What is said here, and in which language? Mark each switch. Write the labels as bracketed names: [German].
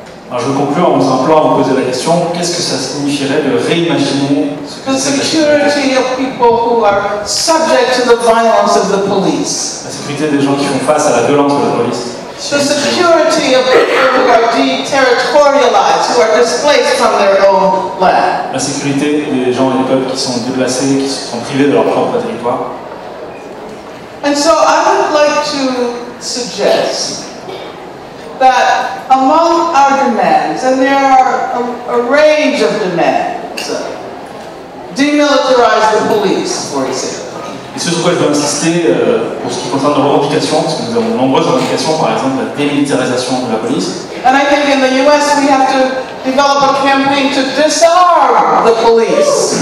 [French] Alors je conclue en vous appelant à vous poser la question, qu'est-ce que ça signifierait de réimaginer ce que [English] The [French] c'est que la sécurité? [English] security of people who are subject to the violence of the police. [French] La sécurité des gens qui font face à la violence de la police. [English] The security of people who are deterritorialized, who are displaced from their own land. [French] La sécurité des gens et des peuples qui sont déplacés, qui sont privés de leur propre territoire. [English] And so I would like to suggest that among our demands, and there are a range of demands, demilitarize the police, for example. [French] Et ce sur quoi je veux insister pour ce qui concerne nos revendications, parce que nous avons de nombreuses revendications, par exemple la démilitarisation de la police. [English] And I think in the US we have to develop a campaign to disarm the police.